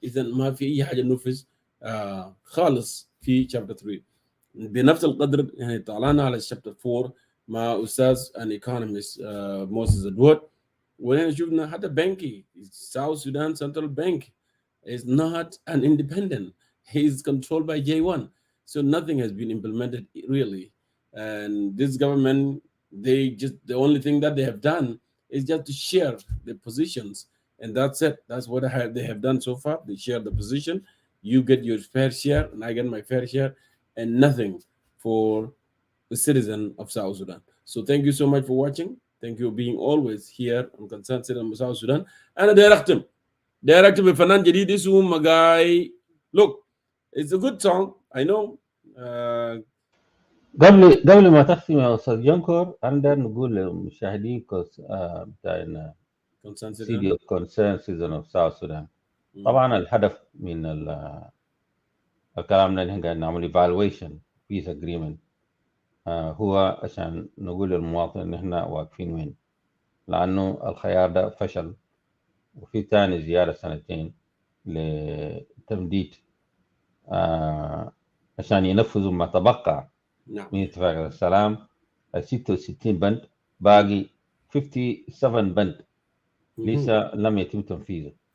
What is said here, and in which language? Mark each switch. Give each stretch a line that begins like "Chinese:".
Arabic: إذا ما في أي حاجة نفذ خالص في شابتر 3. بنفس القدر يعني طلعنا على الشابتر 4 مع أستاذ
English: an economist
Arabic: موسى زدوت، وهنا شفنا حتى بنكي
English: South Sudan Central Bank is not an independent. He is controlled by J1. So nothing has been implemented really. And this government, the only thing that they have done is just to share the positions. And that's it. That's what they have done so far. They share the position. You get your fair share and I get my fair share, and nothing for the citizen of South Sudan. So thank you so much for watching. Thank you for being always here on Concerned Citizen of South Sudan. And directed with Fanan Jadid
Arabic: اسمه
English: Magai. Look, it's a good song. I know.
Arabic: قبل ما تختم يا استاذ جنكور، عندنا نقول للمشاهدين بتاعنا سيدي كونسيرن سيزون اوف ساوث سودان. طبعا الهدف من الكلام ده اللي قاعد نعمل evaluation peace agreement هو عشان نقول للمواطن ان احنا واقفين وين، لانه الخيار ده فشل، وفي تاني زيادة 2 لتمديد عشان ينفذوا ما تبقى من اتفاقية السلام 66 بند، باقي 57 بند لسه لم يتم تنفيذه.